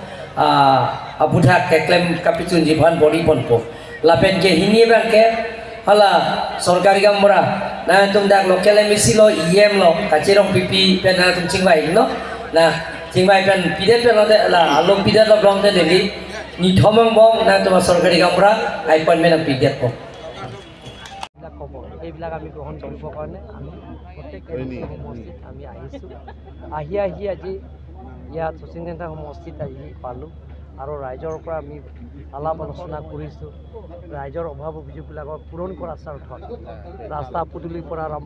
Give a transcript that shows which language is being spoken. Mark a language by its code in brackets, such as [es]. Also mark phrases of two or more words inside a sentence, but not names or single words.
[mjw] abudha ke klem kapitun jiban body ponpo la pen ke hini bang ke hala sorkari gamra na tum dak local emisi lo em lo kachirong pipi pen na tum chingbai no na chingbai pen pidet pen lo de la alom pidet lo blong de deli ni thomong bong na tum sorkari gamra aipon men pidet po [as] এইবিলাক আমি গ্ৰহণ কৰিবৰ কাৰণে আমি প্ৰত্যেক সমষ্টিত আমি আহিছোঁ আহি আজি ইয়াত শচীন চেণ্টাৰ সমষ্টিত আহি পালোঁ আৰু ৰাইজৰ পৰা আমি আলাপ আলোচনা কৰিছোঁ ৰাইজৰ অভাৱ অভিযোগবিলাকক পূৰণ কৰাৰ স্বাৰ্থত ৰাস্তা পদূলিৰ পৰা আৰম্ভ